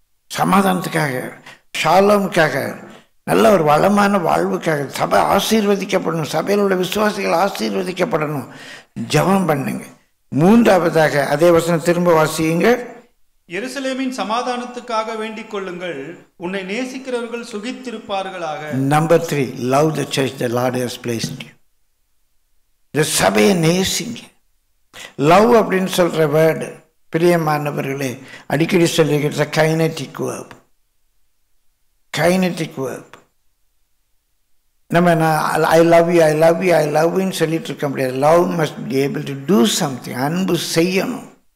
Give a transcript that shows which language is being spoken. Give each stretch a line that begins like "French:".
Tamil: சமாதானத்துக்காக, ஷாலோமுக்காக, நல்ல ஒரு வளமான வாழ்வுக்காக, சபை ஆசீர்வதிக்கப்படணும், சபையில் உள்ள விசுவாசிகள் ஆசீர்வதிக்கப்படணும். ஜெபம் பண்ணுங்க. 3ஆவதாக அதே வசனம் திரும்ப வாசியுங்க. எருசலேமின் சமாதானத்துக்காக வேண்டிக் கொள்ளுங்கள், உன்னை நேசிக்கிறவர்கள் சுகித்திருப்பார்களாக.
English: Number 3 love the church the Lord has placed you.
Tamil: இந்த சபையை நேசிங்க. லவ் அப்படின்னு சொல்ற வேர்டு பிரியமானவர்களே அடிக்கடி சொல்லிக்கிற
English: Kinetic verb. Kinetic verb. நம்ம I love you I love you I லவ்னு
Tamil: சொல்லிட்டு இருக்க முடியாது.
English: Love must be able to do something.
Tamil: அன்பு செய்யணும்.